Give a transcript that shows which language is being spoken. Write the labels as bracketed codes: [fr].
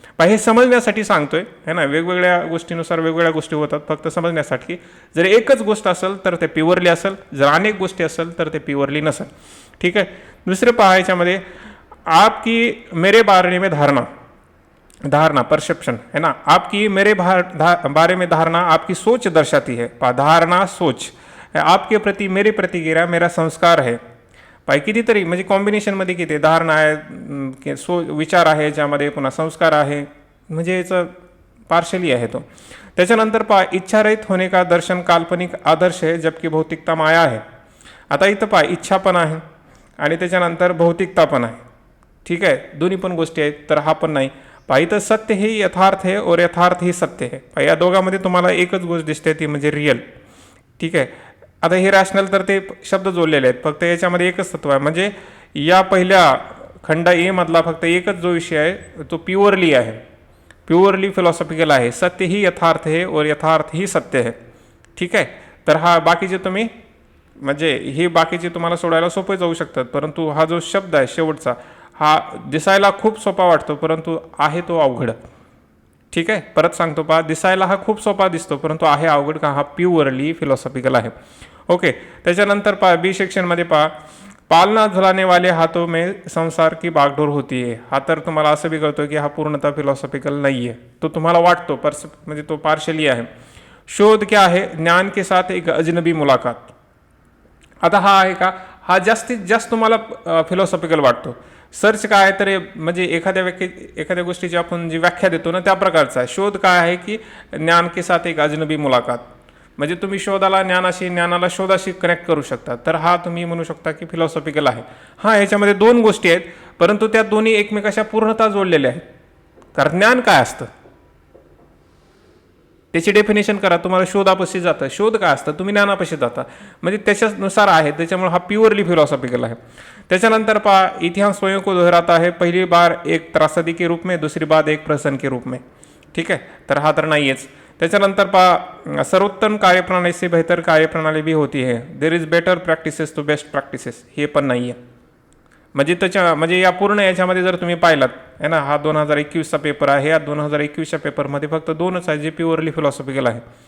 [mr] हे समजण्यासाठी सांगतोय, है ना. वेगवेगळ्या गोष्टीनुसार वेगवेगळ्या गोष्टी होतात, फक्त समजण्यासाठी. जर एकच गोष्ट असेल तर ते प्युअरली असेल, जर अनेक गोष्टी असेल तर ते प्युअरली नसेल. ठीक आहे, दुसरे पहा याच्यामध्ये, [hi] आपकी मेरे बारे में धारणा [mr] परसेप्शन, है ना. [hi] आपकी मेरे बारे में धारणा आपकी सोच दर्शाती है. धारणा सोच, आपके प्रति मेरे प्रति गिरा मेरा संस्कार है. [mr] पाय कितीतरी म्हणजे कॉम्बिनेशनमध्ये किती धारणा आहे, विचार आहे, ज्यामध्ये पुन्हा संस्कार आहे, म्हणजे याचं पार्शली आहे तो. त्याच्यानंतर पहा, [hi] इच्छारहित होणे का दर्शन काल्पनिक आदर्श है जबकि भौतिकता माया है. [mr] आता इथं पहा, इच्छा पण आहे आणि त्याच्यानंतर भौतिकता पण आहे. ठीक आहे, दोन्ही पण गोष्टी आहेत, तर हा पण नाही. पहा इथं [hi] सत्य हे यथार्थ है और यथार्थ ही सत्य है. [mr] पहा या दोघांमध्ये तुम्हाला एकच गोष्ट दिसते, ती म्हणजे रिअल. ठीक आहे, आता हे रॅशनल तर ते शब्द जोडलेले आहेत, फक्त याच्यामध्ये एकच तत्व आहे. म्हणजे या पहिल्या खंड ए मधला फक्त एकच जो विषय आहे तो प्युअरली आहे, प्युअरली फिलॉसॉफिकल आहे. [hi] सत्य ही यथार्थ है और यथार्थ ही सत्य है. [mr] ठीक आहे, तर हा बाकीचे तुम्ही म्हणजे हे बाकीचे तुम्हाला सोडायला सोपे जाऊ शकतात, परंतु हा जो शब्द आहे शेवटचा, हा दिसायला खूप सोपा वाटतो परंतु आहे तो अवघड. ठीक आहे, परत सांगतो पहा, दिसायला हा खूप सोपा दिसतो परंतु आहे अवघड का, हा प्युअरली फिलॉसॉफिकल आहे. ओके, त्याच्यानंतर पहा बी सेक्शनमध्ये पहा, [hi] पालना झुलाने वाले हाथों में संसार की बागडोर होती है. [mr] हा तर तुम्हाला असं बी कळतो की हा पूर्णतः फिलॉसॉफिकल नाही आहे, तो तुम्हाला वाटतो म्हणजे तो पार्शली आहे. [hi] शोध क्या है, ज्ञान के साथ एक अजनबी मुलाकात. [mr] आता हा आहे का, हा जास्तीत जास्त तुम्हाला फिलॉसॉफिकल वाटतो. सर्च काय आहे तर म्हणजे एखाद्या गोष्टीची आपण जी व्याख्या देतो ना त्या प्रकारचा आहे. शोध काय आहे की [hi] ज्ञान के साथ एक अजनबी मुलाकात, [mr] म्हणजे तुम्ही शोधाला ज्ञानाशी, ज्ञानाला शोधाशी कनेक्ट करू शकता. तर हा तुम्ही म्हणू शकता की फिलॉसॉफिकल आहे. हा याच्यामध्ये दोन गोष्टी आहेत परंतु त्या दोन्ही एकमेकाशी पूर्णतः जोडलेल्या आहेत. कारण ज्ञान काय असतं त्याची डेफिनेशन करा, तुम्हाला शोधापाशी जातं. शोध काय असतं, तुम्ही ज्ञानापाशी जाता, म्हणजे त्याच्यानुसार आहे. त्याच्यामुळे हा प्युअरली फिलॉसॉफिकल आहे. त्याच्यानंतर पहा, [hi] इतिहास स्वयं को दोहराता है, पहली बार एक त्रासदी के रूप में, दूसरी बार एक प्रहसन के रूप में. [mr] ठीक आहे, तर हा तर नाहीच. त्याच्यानंतर पहा, [hi] सर्वोत्तम कार्यप्रणाली से बेहतर कार्यप्रणाली भी होती है, [en] There is better practices to best practices. [mr] हे पण नाही आहे. म्हणजे या पूर्ण याच्यामध्ये जर तुम्ही पाहिलात आहे ना, हा 2021चा पेपर आहे. या 2021च्या पेपरमध्ये फक्त दोनच आहे जे प्युअरली फिलॉसॉफिकल आहे.